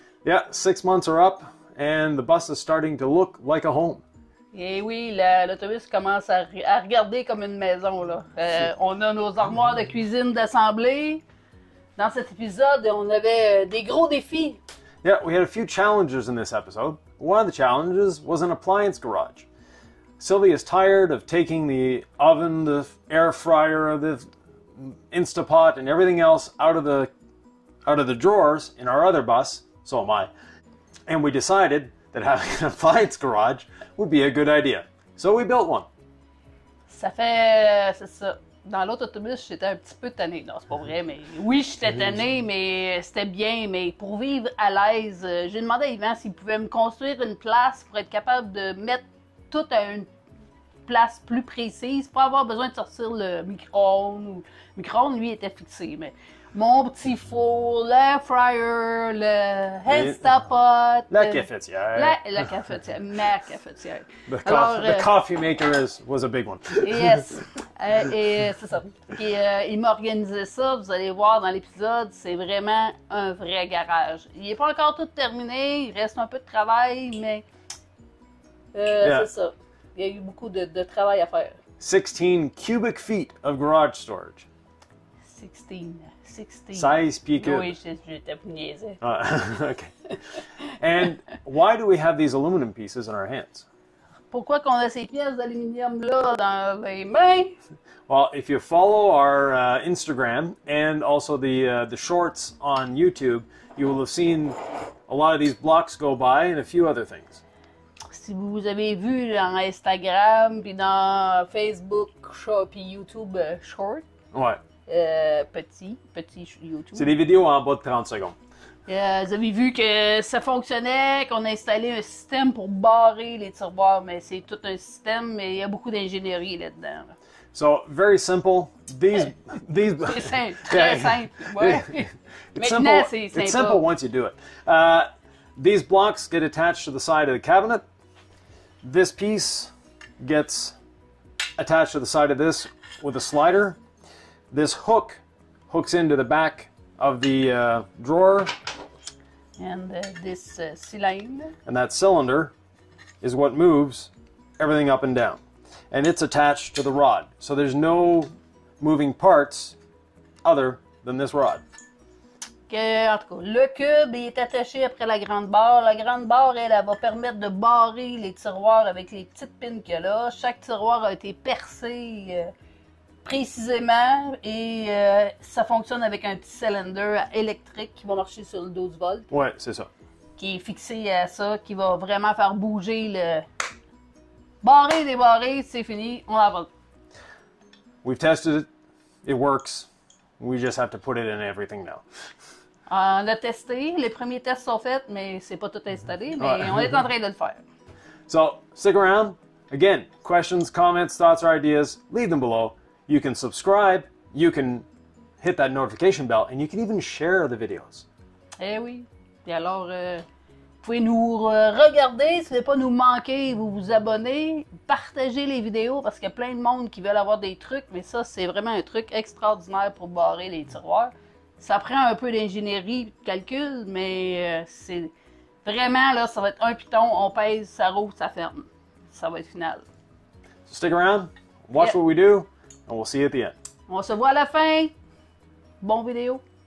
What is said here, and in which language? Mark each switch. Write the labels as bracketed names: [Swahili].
[English] Yeah, 6 months are up and the bus is starting to look like a home. [French] Et oui, l'autobus commence à regarder comme une maison, là. On a nos armoires de cuisine d'assemblée. Dans cet épisode, on avait des gros défis. [English] Yeah, we had a few challenges in this episode. One of the challenges was an appliance garage. Sylvia is tired of taking the oven, the air fryer, the Instapot, and everything else out of the drawers in our other bus. So am I. And we decided that having an appliance garage would be a good idea. So we built one. [French] C'est ça. Dans l'autre autobus, j'étais un petit peu tannée. Non, c'est pas vrai, mais oui, j'étais tannée, mais c'était bien. Mais pour vivre à l'aise, j'ai demandé à Yvan s'il pouvait me construire une place pour être capable de mettre tout à une place plus précise, pas avoir besoin de sortir le micro-ondes. Le micro-ondes, lui, était fixé, mais mon petit four, l'air fryer, le Instapot, la cafetière. La cafetière, ma cafetière. [English] The coffee maker was a big one. Yes. [French] Et c'est ça. Et, il m'a organisé ça, vous allez voir dans l'épisode, c'est vraiment un vrai garage. Il n'est pas encore tout terminé, il reste un peu de travail, mais c'est ça. Il y a eu beaucoup de travail à faire. [English] 16 cubic feet of garage storage. 16. [French] 16 pieds cubes. Oui, j'étais pour niaiser. [English] Okay. And why do we have these aluminum pieces in our hands? [French] Pourquoi qu'on a ces pièces d'aluminium-là dans les mains? [English] Well, if you follow our Instagram and also the shorts on YouTube, you will have seen a lot of these blocks go by and a few other things. [French] Si vous avez vu dans Instagram, puis dans Facebook, puis YouTube Short, Ouais. petit YouTube. C'est des vidéos en bas de 30 secondes. Vous avez vu que ça fonctionnait, qu'on a installé un système pour barrer les tiroirs, mais c'est tout un système, mais il y a beaucoup d'ingénierie là-dedans. Là. [English] So, very simple. These [French] C'est simple, très simple. Ouais. Maintenant, c'est simple. [English] It's simple once you do it. These blocks get attached to the side of the cabinet. This piece gets attached to the side of this with a slider. This hook hooks into the back of the drawer. And this cylinder. And that cylinder is what moves everything up and down. And it's attached to the rod. So there's no moving parts other than this rod. [French] En tout cas, le cube est attaché après la grande barre. La grande barre, elle va permettre de barrer les tiroirs avec les petites pins qu'il y a là. Chaque tiroir a été percé précisément et ça fonctionne avec un petit cylindre électrique qui va marcher sur le 12 volts. Ouais, c'est ça. Qui est fixé à ça, qui va vraiment faire bouger le... Barrer, débarrer, c'est fini, on avance. [English] We've tested it. It works. We just have to put it in everything now. [French] On l'a testé, les premiers tests sont faits, mais c'est pas tout installé, mais on est en train de le faire. [English] So, stick around. Again, questions, comments, thoughts, or ideas, leave them below. You can subscribe, you can hit that notification bell, and you can even share the videos. [French] Eh oui. Et alors, vous pouvez nous regarder, si vous ne voulez pas nous manquer, vous vous abonnez, partagez les vidéos, parce qu'il y a plein de monde qui veulent avoir des trucs, mais ça, c'est vraiment un truc extraordinaire pour barrer les tiroirs. Ça prend un peu d'ingénierie, de calcul, mais c'est vraiment, là, ça va être un piton, on pèse, ça roule, ça ferme. Ça va être final. [English] So stick around, watch what we do, and we'll see you at the end. [French] On se voit à la fin. Bon vidéo.